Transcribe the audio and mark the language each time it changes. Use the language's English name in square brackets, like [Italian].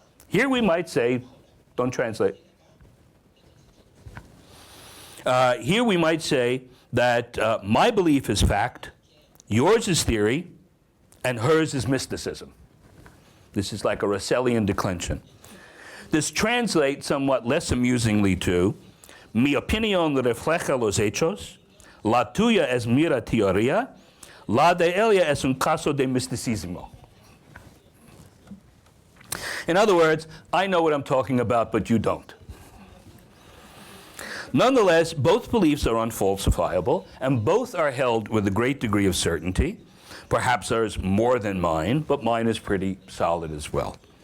[English] Here we might say, don't translate. Here we might say that my belief is fact, yours is theory, and hers is mysticism. This is like a Russellian declension. This translates somewhat less amusingly to [Spanish] mi opinión refleja los hechos, la tuya es mera teoría, la de ella es un caso de misticismo. [English] In other words, I know what I'm talking about, but you don't. Nonetheless, both beliefs are unfalsifiable, and both are held with a great degree of certainty. Perhaps ours more than mine, but mine is pretty solid as well.